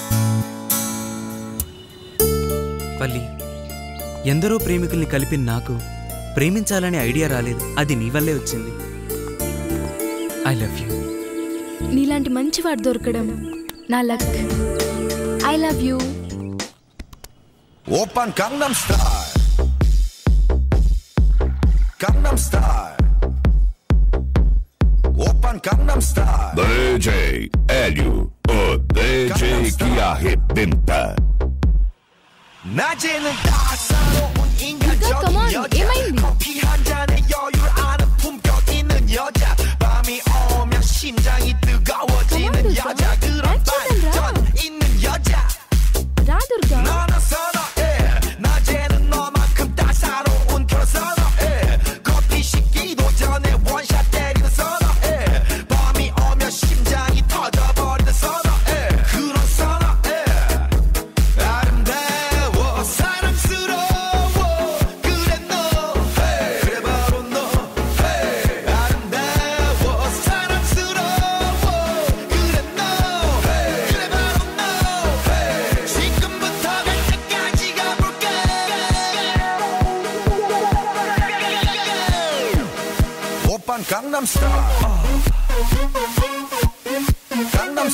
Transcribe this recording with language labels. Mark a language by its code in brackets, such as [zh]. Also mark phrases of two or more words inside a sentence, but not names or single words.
[te] పల్లి, ఎందరో ప్రేమికుల్ని కలిపిన నాకు ప్రేమించాలనే ఐడియా రాలేదు. అది నీ వల్లే వచ్చింది. [en] I love you. [te] నీలాంటి మంచివాడు దొరకడం నా లక్. [en] I love you. [ko] 오빤 강남 스타일 강남 스타일 오빤 강남 스타일 [pt] DJ Hélio, o DJ que arrebenta. [ko] 낮에는 따사로운 인간적인 여자 커피 한 잔에 여유를 아는 품격 있는 여자 밤이 오면 심장이 뜨거워지는 여자 그런 반전 있는 여자 [te] రా దుర్గా. [ko] 너는 선어해 낮에는 너만큼 따사로운 그런 선어해 커피 식기도 전에 원샷 때리는 선어해 밤이 오면 심장이 터져버리는 선어해 그런 선어해 아름다워 사랑스러워 그래 너 그래 바로 너 아름다워 사랑스러워 그래 너 그래 바로 너 지금부터 갈 때까지 가볼까 오빤 강남 스타일 강남